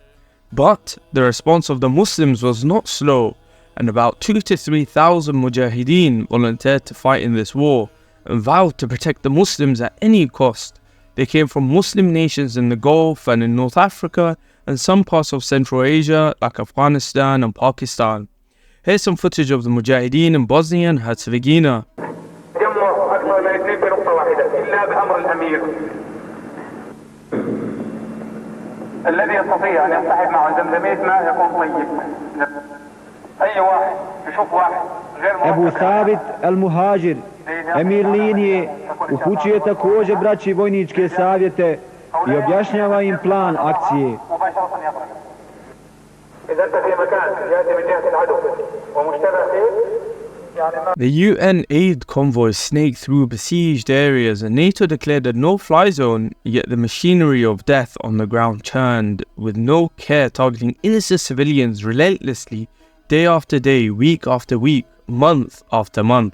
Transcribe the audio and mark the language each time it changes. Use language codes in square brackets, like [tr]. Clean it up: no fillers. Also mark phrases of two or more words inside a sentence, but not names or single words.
[en] But the response of the Muslims was not slow, and about 2,000 to 3,000 mujahideen volunteered to fight in this war and vowed to protect the Muslims at any cost. They came from Muslim nations in the Gulf and in North Africa and some parts of Central Asia like Afghanistan and Pakistan. Here's some footage of the Mujahideen in Bosnia and Herzegovina. [ar] الذي يستطيع أن يصطحب معه زمزمية ماء يكون طيب. أي واحد يشوف واحد غير [bs] Ebu Sabit al-Muhađir, emir linije, upućuje također braći vojničke savjete i objašnjava im plan akcije. [en] The UN aid convoys snaked through besieged areas and NATO declared a no-fly zone, yet the machinery of death on the ground churned with no care, targeting innocent civilians relentlessly, day after day, week after week, month after month.